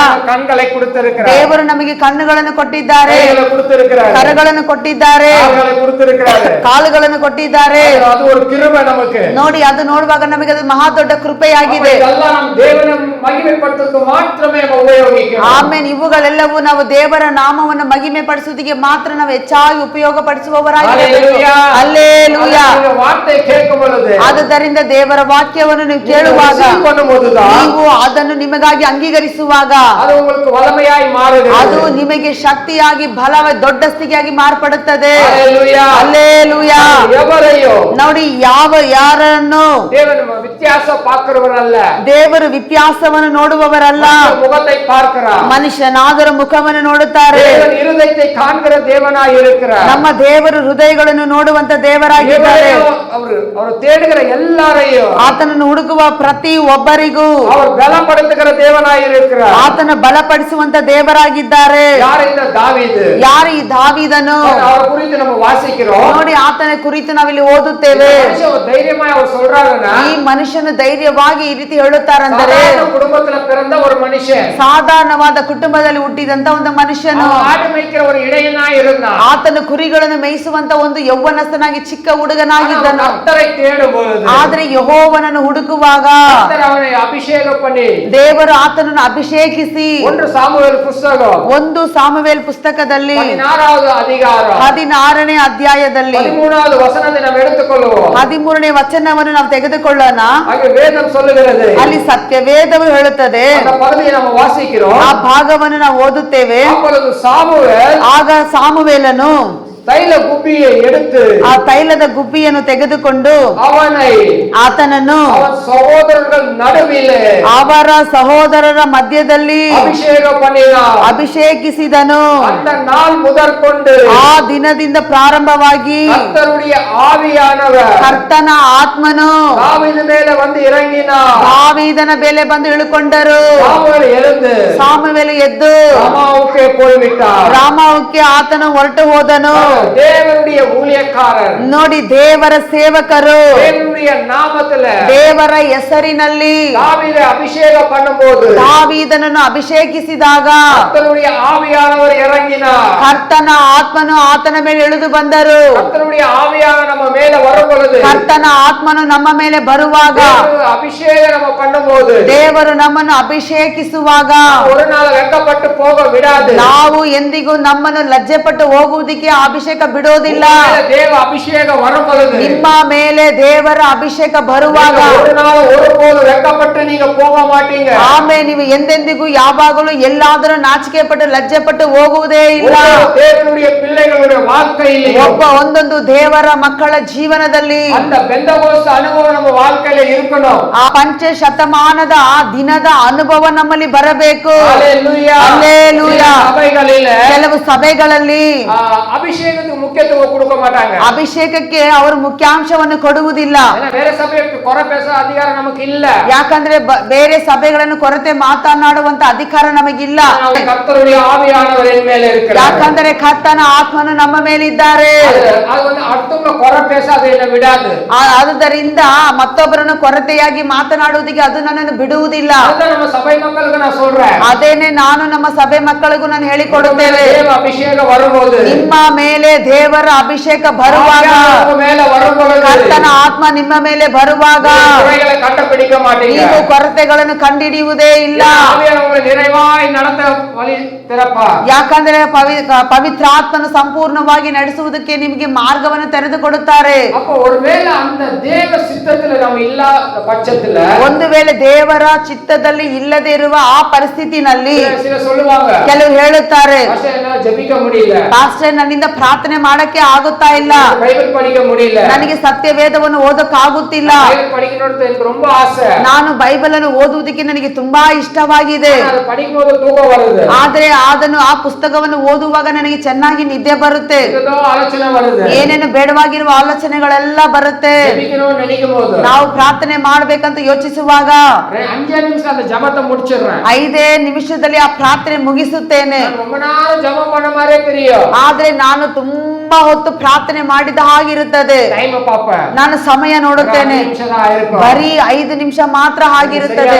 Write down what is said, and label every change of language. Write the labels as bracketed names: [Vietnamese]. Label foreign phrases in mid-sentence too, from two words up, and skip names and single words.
[Kannada] ದೇವರು ನಮಗೆ ಕಣ್ಣುಗಳನ್ನು ಕೊಟ್ಟಿದ್ದಾರೆ, ಕರಗಳನ್ನು ಕೊಟ್ಟಿದ್ದಾರೆ, ಕಾಲುಗಳನ್ನು ಕೊಟ್ಟಿದ್ದಾರೆ. ನೋಡಿ, ಅದು ನೋಡುವಾಗ ನಮಗೆ ಅದು ಮಹಾ ದೊಡ್ಡ ಕೃಪೆಯಾಗಿದೆ. ಆಮೇಲೆ ಇವುಗಳೆಲ್ಲವೂ ನಾವು ದೇವರ ನಾಮವನ್ನು ಮಹಿಮೆ ಪಡಿಸುವುದಕ್ಕೆ ಮಾತ್ರ ನಾವು ಹೆಚ್ಚಾಗಿ ಉಪಯೋಗ ಪಡಿಸುವವರಾಗಿರಬೇಕು. Hallelujah. ಹಲ್ಲೆಲೂಯಾ. [Tamil] அந்த வார்த்தை கேட்கும் பொழுது [Kannada] ಆದುದರಿಂದ ದೇವರ ವಾಕ್ಯವನ್ನು ನೀವು ಕೇಳುವಾಗ, [Tamil] receive பண்ணும்போதுதான் [Kannada] ನೀವು ಅದನ್ನು ನಿಮಗಾಗಿ ಅಂಗೀಕರಿಸುವಾಗ [Tamil] அது உங்களுக்கு வல்லமையாய் மாறுகிறது. [Kannada] ಅದು ನಿಮಗೆ ಶಕ್ತಿಯಾಗಿ ಬಲವಾದ ದೊಡ್ಡ ಸ್ಥಿತಿಯಾಗಿ ಮಾರ್ಪಡುತ್ತದೆ. Hallelujah. ಹಲ್ಲೆಲೂಯಾ. [Tamil] எவரையோ [Kannada] ನೋಡಿ, ಯಾರನ್ನು [Tamil] தேவன் வித்தியாச பார்க்கிறவரல்ல, [Kannada] ದೇವರು ವ್ಯತ್ಯಾಸವನ್ನು ನೋಡುವವರಲ್ಲ, [Tamil] முகத்தை பார்க்கிறார். [Kannada] ಮನುಷ್ಯನಾದರ ಮುಖವನ್ನು ನೋಡುತ್ತಾರೆ. [Tamil] தேவன் இருதயத்தை காண்கிற தேவனாய் இருக்கிறார். [Kannada] ನಮ್ಮ ದೇವರು ಹೃದಯಗಳನ್ನು ನೋಡುವಂತ ದೇವರಾಗಿದ್ದಾರೆ. [Tamil] அவர் தேடுகிற எல்லாரையும் [Kannada] ಆತನನ್ನು ಹುಡುಕುವ ಪ್ರತಿ ಒಬ್ಬರಿಗೂ [Tamil] அவர் பலப்படுத்துகிற தேவனாய் இருக்கிறார். [Kannada] ಆತನ ಬಲಪಡಿಸುವಂತ ದೇವರಾಗಿದ್ದಾರೆ. [Tamil] யார் இந்த தாவீது? [Kannada] ಯಾರು ಈ ದಾವೀದನು? [Tamil] அவரை குறித்து நம்ம வாசிக்கிறோம். [Kannada] ನೋಡಿ, ಆತನ ಕುರಿತು ನಾವಿಲ್ಲಿ ಓದುತ್ತೇವೆ. [Tamil] தைரியமாய் அவர் சொல்றாருன்னா, [Kannada] ಈ ಮನುಷ್ಯನು ಧೈರ್ಯವಾಗಿ ಈ ರೀತಿ ಹೇಳುತ್ತಾರೆಂದರೆ, [Tamil] குடும்பத்துல பிறந்த ஒரு மனுஷன், [Kannada] ಸಾಧಾರಣವಾದ ಕುಟುಂಬದಲ್ಲಿ ಹುಟ್ಟಿದಂತ ಒಂದು ಮನುಷ್ಯನು, [Tamil] ஆடு மேய்க்கிற ஒரு இடையனாய் இருந்தான். [Kannada] ಆತನು ಕುರಿಗಳನ್ನು ಮೇಯಿಸುವಂತ ಒಂದು ಯೌವನಸ್ಥನಾಗಿ ಚಿಕ್ಕ ಹುಡುಗನಾಗಿದ್ದನು. [Tamil] கர்த்தரை தேடும் பொழுது, [Kannada] ಆದ್ರೆ ಯೆಹೋವನನ್ನು ಹುಡುಕುವಾಗ [Tamil] கர்த்தர் அவனை அபிஷேகம் பண்ணி, [Kannada] ದೇವರು ಆತನನ್ನು ಅಭಿಷೇಕಿಸಿ, [Tamil] 1 சாமுவேல் புத்தகம் [Kannada] 1 ಸಾಮುವೇಲ್ ಪುಸ್ತಕದಲ್ಲಿ [Tamil] 16வது அதிகாரம் [Kannada] 16ನೇ ಅಧ್ಯಾಯದಲ್ಲಿ [Tamil] 13வது வசனத்தை நாம் எடுத்துக்கொள்வோம். [Kannada] 13ನೇ ವಚನವನ್ನು ನಾವು ತೆಗೆದುಕೊಳ್ಳೋಣ. [Tamil] அங்கே வேதம் சொல்லுகிறது, [Kannada] ಅಲ್ಲಿ ಸತ್ಯವೇದವು ಹೇಳುತ್ತದೆ. [Tamil] அந்த பகுதியை நம்ம வாசிக்கிறோம். [Kannada] ಆ ಭಾಗವನ್ನು ನಾವು ಓದುತ್ತೇವೆ. [Tamil] அப்பொழுது சாமுவேல் [Kannada] ಆಗ ಸಾಮುವೇಲನು [Tamil] தைல குப்பியை எடுத்து [Kannada] ಆ ತೈಲದ ಗುಬ್ಬಿಯನ್ನು ತೆಗೆದುಕೊಂಡು [Tamil] அவனை [Kannada] ಆತನನ್ನು [Tamil] அவன் சகோதரர்கள் நடுவிலே [Kannada] ಅವರ ಸಹೋದರರ ಮಧ್ಯದಲ್ಲಿ [Tamil] அபிஷேகம் பண்ணினான். [Kannada] ಅಭಿಷೇಕಿಸಿದನು. [Tamil] அந்த நாள் முதற்கொண்டு [Kannada] ಆ ದಿನದಿಂದ ಪ್ರಾರಂಭವಾಗಿ [Tamil] கர்த்தருடைய ஆவியானவர் [Kannada] ಕರ್ತನ ಆತ್ಮನು [Tamil] தாவீது மேல வந்து இறங்கினார். [Kannada] ದಾವೀದನ ಮೇಲೆ ಬಂದು ಇಳುಕೊಂಡರು. [Tamil] சாமுவேல் எழுந்து [Kannada] ಸಾಮುವೇಲ ಎದ್ದು [Tamil] ராமாவுக்கே போய்விட்டார். [Kannada] ರಾಮಕ್ಕೆ ಆತನು ಹೊರಟು ಹೋದನು. [Tamil] தேவனுடைய ஊழியக்காரர், [Kannada] ನೋಡಿ, ದೇವರ ಸೇವಕರು [Tamil] தேவனுடைய நாமத்துல [Kannada] ದೇವರ ಹೆಸರಿನಲ್ಲಿ [Tamil] தாவீதை அபிஷேகம் பண்ணும்போது [Kannada] ದಾವೀದನನ್ನು ಅಭಿಷೇಕಿಸಿದಾಗ [Tamil] கர்த்தருடைய ஆவியானவர் இறங்கினார். [Kannada] ಕರ್ತನ ಆತ್ಮನು ಆತನ ಮೇಲೆ ಇಳಿದು ಬಂದರು. [Tamil] கர்த்தருடைய ஆவியானவர் நம்ம மேல வரும் பொழுது, [Kannada] ಕರ್ತನ ಆತ್ಮನು ನಮ್ಮ ಮೇಲೆ ಬರುವಾಗ, [Tamil] அபிஷேகம் நம்ம பண்ணும்போது [Kannada] ದೇವರು ನಮ್ಮನ್ನು ಅಭಿಷೇಕಿಸುವಾಗ [Tamil] ஒரு நாள் வெட்கப்பட்டு போக விடாது. [Kannada] ನಾವು ಎಂದಿಗೂ ನಮ್ಮನ್ನು ಲಜ್ಜೆಪಟ್ಟು ಹೋಗುವುದಕ್ಕೆ ಅಭಿಷೇಕ ಬಿಡೋದಿಲ್ಲ. [Tamil] தேவ அபிஷேகம் வரும் பொழுது, [Kannada] ನಿಮ್ಮ ಮೇಲೆ ದೇವರ ಅಭಿಷೇಕ ಬರುವಾಗ [Tamil] ஒரு நாள் ஒருபோது வெட்கப்பட்டு நீங்க போக மாட்டீங்க. [Kannada] ಆಮೇಲೆ ನೀವು ಎಂದೆಂದಿಗೂ ಯಾವಾಗಲೂ ಎಲ್ಲಾದರೂ ನಾಚಿಕೆ ಪಟ್ಟು ಲಜ್ಜೆ ಪಟ್ಟು ಹೋಗುವುದೇ ಇಲ್ಲ. [Tamil] தேவனுடைய பிள்ளைகளுடைய வாழ்க்கையில் [Kannada] ಒಂದೊಂದು ದೇವರ ಮಕ್ಕಳ ಜೀವನದಲ್ಲಿ [Tamil] அந்த பெந்தகோஸ்து அனுபவம் நம்ம வாழ்க்கையில இருக்கணும். [Kannada] ಆ ಪಂಚಶತಮಾನದ ಆ ದಿನದ ಅನುಭವ ನಮ್ಮಲ್ಲಿ ಬರಬೇಕು. [Tamil] ஹல்லேலூயா. [Kannada] ಹಲ್ಲೆಲೂಯಾ. [Tamil] சபைகளில [Kannada] ಕೆಲವು ಸಭೆಗಳಲ್ಲಿ [Tamil] அபிஷேகத்துக்கு முக்கியத்துவம் கொடுக்க மாட்டாங்க. [Kannada] ಅಭಿಷೇಕಕ್ಕೆ ಅವರು ಮುಖ್ಯಾಂಶವನ್ನು ಕೊಡುವುದಿಲ್ಲ. [Tamil] ஏன்னா வேற சபைக்கு குறை பேச அதிகாரம் நமக்கு இல்ல. [Kannada] ಯಾಕಂದ್ರೆ ಬೇರೆ ಸಭೆಗಳನ್ನು ಕೊರತೆ ಮಾತನಾಡುವಂತ ಅಧಿಕಾರ ನಮಗಿಲ್ಲ. [Tamil] கர்த்தருடைய ஆவியானவர் என் மேல இருக்கிறார். [Kannada] ಯಾಕಂದ್ರೆ ಕರ್ತನ ಆತ್ಮನು ನಮ್ಮ ಮೇಲಿದ್ದಾರೆ. [Tamil] அது வந்து அடுத்தவங்க குறை பேச அது என்ன விடாது. [Kannada] ಆದುದರಿಂದ ಮತ್ತೊಬ್ಬರನ್ನು ಕೊರತೆಯಾಗಿ ಮಾತನಾಡುವುದಕ್ಕೆ ಅದು ನನ್ನನ್ನು ಬಿಡುವುದಿಲ್ಲ. [Tamil] அதான் நம்ம சபை மக்களுக்கு நான் சொல்றேன். [Kannada] ಅದೇನೆ ನಾನು ನಮ್ಮ ಸಭೆ ಮಕ್ಕಳಿಗೂ ನಾನು ಹೇಳಿಕೊಡುತ್ತೇವೆ. [Tamil] தேவ அபிஷேகம் வரும்போது, [Kannada] ನಿಮ್ಮ ಮೇಲೆ ದೇವರ ಅಭಿಷೇಕ ಬರುವಾಗ, [Tamil] மேல வரும்போது [Kannada] ಕರ್ತನ ಆತ್ಮ ನಿಮ್ಮ ಮೇಲೆ ಬರುವಾಗ [Tamil] குறைகளை கண்டுபிடிக்க மாட்டீங்க. [Kannada] ನೀವು ಕೊರತೆಗಳನ್ನು ಕಂಡುಹಿಡಿಯುವುದೇ ಇಲ್ಲ. [Tamil] ஆவியானவர் நிறைவாய் நடத்த வழி திறப்பார். [Kannada] ಯಾಕಂದ್ರೆ ಪವಿತ್ರಾತ್ಮನು ಸಂಪೂರ್ಣವಾಗಿ ನಡೆಸುವುದಕ್ಕೆ ನಿಮಗೆ ಮಾರ್ಗವನ್ನು ತೆರೆದುಕೊಡುತ್ತಾರೆ. [Tamil] அப்ப ஒருவேளை அந்த தேவ சித்தத்துல நம்ம இல்லாத பட்சத்துல, [Kannada] ಒಂದು ವೇಳೆ ದೇವರ ಚಿತ್ತದಲ್ಲಿ ಇಲ್ಲದೆ ಇರುವ ಆ ಪರಿಸ್ಥಿತಿನಲ್ಲಿ [Tamil] சில சொல்லுவாங்க, [Kannada] ಕೆಲವು ಹೇಳುತ್ತಾರೆ, [Tamil] பாஸ்டர் என்னால ஜெபிக்க முடியல, [Kannada] ಪಾಸ್ಟರ್ ನನ್ನಿಂದ ಪ್ರಾರ್ಥನೆ ಮಾಡಕ್ಕೆ ಆಗುತ್ತಾ ಇಲ್ಲ, [Tamil] பைபிள் படிக்க முடியல, [Kannada] ನನಗೆ ಸತ್ಯವೇದವನ್ನು ಓದಕ್ಕಾಗುತ್ತಿಲ್ಲ, [Tamil] பைபிள் படிக்கணும்னு எனக்கு ரொம்ப ஆசை, [Kannada] ನಾನು ಬೈಬಲ್ ಅನ್ನು ಓದುವುದಕ್ಕೆ ನನಗೆ ತುಂಬಾ ಇಷ್ಟವಾಗಿದೆ, [Tamil] அது படிக்கும்போது தூக்கம் வருது, [Kannada] ಆದ್ರೆ ಅದನ್ನು ಆ ಪುಸ್ತಕವನ್ನು ಓದುವಾಗ ನನಗೆ ಚೆನ್ನಾಗಿ ನಿದ್ದೆ ಬರುತ್ತೆ, [Tamil] ஏதோ ஆலோசனை வருது, [Kannada] ಏನೇನು ಬೇಡವಾಗಿರುವ ಆಲೋಚನೆಗಳೆಲ್ಲ ಬರುತ್ತೆ. [Tamil] ஜெபிக்கணும்னு நினைக்கும் போது [Kannada] ನಾವು ಪ್ರಾರ್ಥನೆ ಮಾಡ್ಬೇಕಂತ ಯೋಚಿಸುವಾಗ [Tamil] 5 நிமிஷம் அந்த ஜெபத்தை முடிச்சிடுறேன். [Kannada] 5 ನಿಮಿಷದಲ್ಲಿ ಆ ಪ್ರಾರ್ಥನೆ ಮುಗಿಸುತ್ತೇನೆ. [Tamil] ரொம்ப நேரம் ஜெபம் பண்ண மாதிரியே தெரியும். [Kannada] ಆದ್ರೆ ನಾನು ತುಂಬಾ ಹೊತ್ತು ಪ್ರಾರ್ಥನೆ ಮಾಡಿದ ಹಾಗಿರುತ್ತದೆ. [Tamil] டைம் பாப்பேன், [Kannada] ನಾನು ಸಮಯ ನೋಡುತ್ತೇನೆ, ಬರೀ 5 ನಿಮಿಷ ಮಾತ್ರ ಆಗಿರುತ್ತದೆ.